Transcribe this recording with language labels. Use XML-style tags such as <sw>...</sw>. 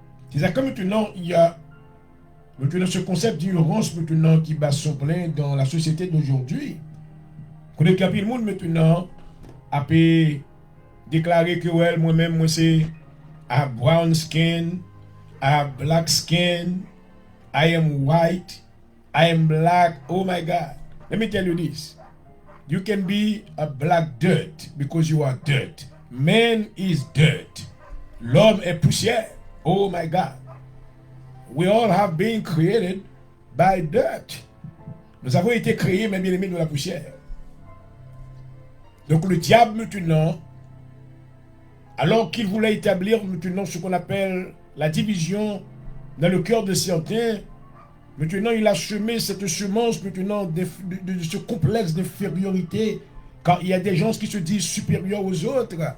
<fr>C'est ça que maintenant, il y a maintenant ce concept d'ignorance maintenant qui bat son plein dans la société d'aujourd'hui. Quand le monde maintenant a pu déclarer que ouais, moi-même, moi c'est</fr> <en>a brown skin, a black skin, I am white, I am black. Oh my God. Let me tell you this. You can be a black dirt because you are dirt. Man is dirt.</en> <fr>L'homme est poussière.</fr> <en>Oh my God. We all have been created by dirt.</en> <fr>Nous avons été créés, mes bien-aimés, de la poussière. Donc le diable maintenant, alors qu'il voulait établir maintenant ce qu'on appelle la division dans le cœur de certains, maintenant il a semé cette semence maintenant de ce complexe d'infériorité, quand il y a des gens qui se disent supérieurs aux autres.</fr>